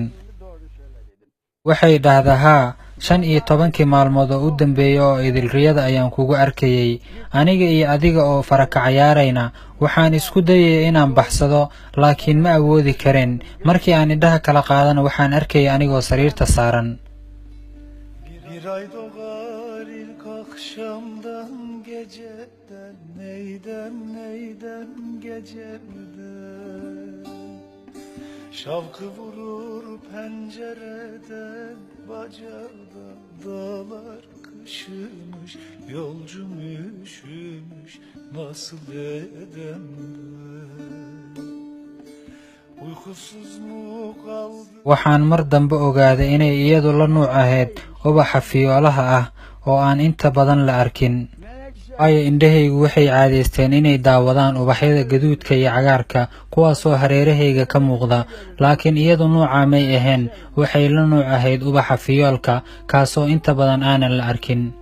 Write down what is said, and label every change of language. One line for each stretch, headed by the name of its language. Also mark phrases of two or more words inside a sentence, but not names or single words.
Somali: waxay dhahdaa, haa, 15 maalmood oo u dambeeyay oo idil riyada ayaan kugu arkayay. aniga iyo adiga oo faraka ciyaarayna. waxaan isku dayay inaan baxsado laakiin ma awoodi karin. markii aan indhaha kala qaadana waxaan arkayay anigoo sariirta saaran.
Turkish: Bir ay doğar ilk akşamdan geceden, neyden geceden. Şavkı vurur pencereden, bacadan dağlar kışımış. Yolcum üşümüş, nasıl edem ben? Uykusuz mu kaldım?
Somali: waxaan mar dambe ogaaday inay iyadu la nuuc ahayd ubaxa fiyoolaha ah oo aan inta badan la arkin. waayo indhahaygu waxay caadaysteen inay daawadaan ubaxyada gaduudka iyo cagaarka kuwaasoo hareerahayga ka muuqda. laakiin iyadu nuuca may ahayn. waxay la nuuc ahayd ubaxa fiyoolka kaasoo inta badan aanan la arkin.